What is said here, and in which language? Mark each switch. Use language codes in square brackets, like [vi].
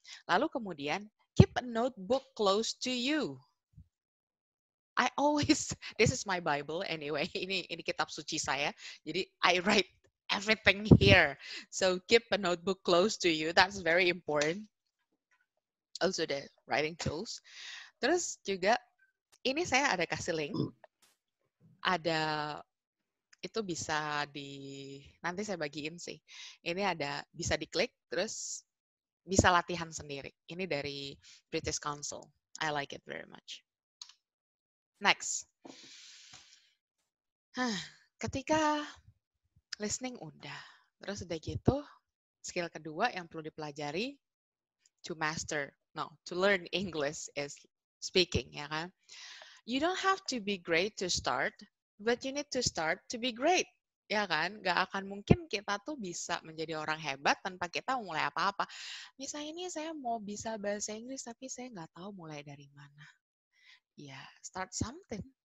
[id] Lalu kemudian, [en] keep a notebook close to you. I always, this is my Bible anyway, [id] ini kitab suci saya. Jadi [en] I write everything here. So keep a notebook close to you. That's very important. Also the writing tools. [id] Terus juga ini saya ada kasih link. Ada itu bisa nanti saya bagiin sih. Ini ada bisa diklik terus bisa latihan sendiri. Ini dari British Council. [en] I like it very much. Next. [id] Ketika listening udah, terus udah gitu, skill kedua yang perlu dipelajari [en] to learn English is speaking, [id] ya kan? [en] You don't have to be great to start, but you need to start to be great, [id] ya kan? Gak akan mungkin kita tuh bisa menjadi orang hebat tanpa kita mulai apa-apa. Misalnya ini saya mau bisa bahasa Inggris, tapi saya nggak tahu mulai dari mana. [en] Ya, start something.